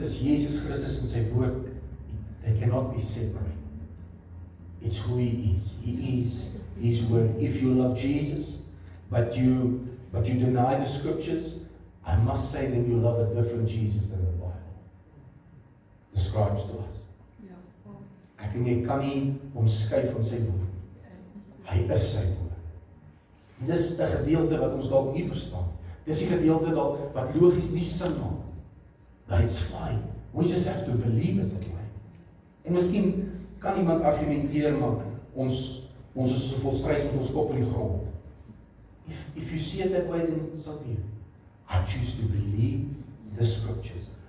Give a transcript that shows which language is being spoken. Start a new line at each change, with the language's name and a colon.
Afrikaans: Jesus Christus en sy woord,
English: they cannot be separated. It's who He is. He is His word. If you love Jesus, but you deny the scriptures, I must say then you love a different Jesus than the Bible describes to us.
Afrikaans: Ek en jy kan nie omskei van sy woord. Hy is sy woord. Dis 'n gedeelte wat ons dalk nie verstaan. Dis die gedeelte dalk wat logies nie sin maak.
English: But it's fine. We just have to believe it that way.
Afrikaans: En miskien kan iemand argumenteer maar ons is so volstrys met ons kop in die grond.
English: If you see it that way, then it's so be it. I choose to believe the scriptures.